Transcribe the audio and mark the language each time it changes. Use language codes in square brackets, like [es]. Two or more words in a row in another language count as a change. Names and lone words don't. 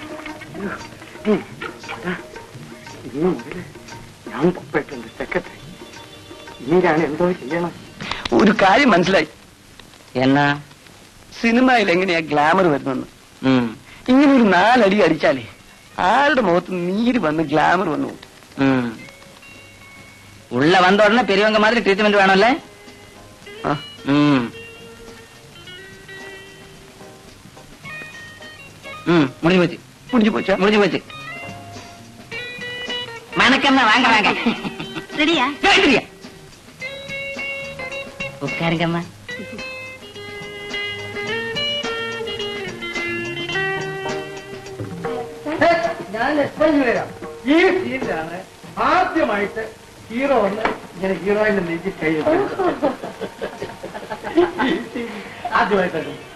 [ml] ഇനി മുതല് ഞാൻ പപ്പേട്ടുണ്ട് സെക്രട്ടറി. ഇനി ഞാൻ എന്തോ ചെയ്യണം? ഒരു കാര്യം മനസ്സിലായി. എന്നാ? സിനിമയിൽ എങ്ങനെയാ ഗ്ലാമർ വരുന്നെന്ന്. ഇങ്ങനെ ഒരു 4 അടി അടിച്ചാലേ ആരുടെ മുഖത്ത് നീര് വന്ന് ഗ്ലാമർ വന്നു. [ta] உள்ள வந்த உடனே பெரியவங்க மாதிரி ட்ரீட்மெண்ட் வேணும்ல? முடிஞ்சு போச்சு. முடிஞ்சு போச்சா? முடிஞ்சு போச்சு. வணக்கம், வாங்க வாங்க. ரெடியா? ரெடியா. உட்காருங்கம்மா. [ml] ഞാൻ എക്സ്പ്ലെയിൻ ചെയ്യാം. ഈ സീനിലാണ് ആദ്യമായിട്ട് ഹീറോ വന്ന് ഇങ്ങനെ ഹീറോയിന്റെ നീക്കി കഴിഞ്ഞു. ആദ്യമായിട്ടാണ്.